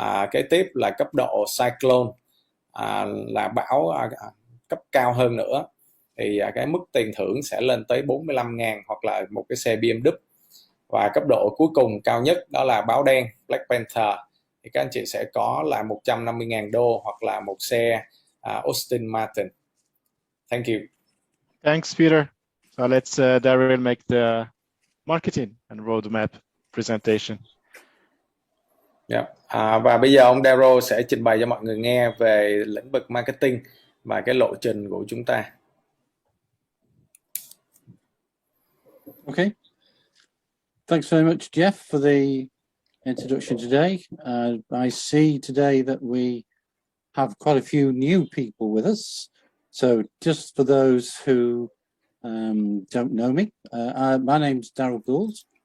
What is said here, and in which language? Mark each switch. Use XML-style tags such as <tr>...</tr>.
<vi>Kế tiếp là cấp độ cyclone, là bão cấp cao hơn nữa, thì cái mức tiền thưởng sẽ lên tới 45.000 hoặc là một cái xe BMW. Và cấp độ cuối cùng cao nhất đó là báo đen, Black Panther, thì các anh chị sẽ có là 150.000 đô hoặc là một xe Aston Martin.</vi> <en>Thank you. Thanks, Peter. So let's Daryl make the marketing and roadmap presentation. Yeah.</en> <vi>Và bây giờ ông Daryl sẽ trình bày cho mọi người nghe về lĩnh vực marketing và cái lộ trình của chúng ta.</vi> <en>Okay. Thanks very much, Jeff, for the introduction today. I see today that we have quite a few new people with us. So just for those who don't know me, my name's Daryl Gould.</en>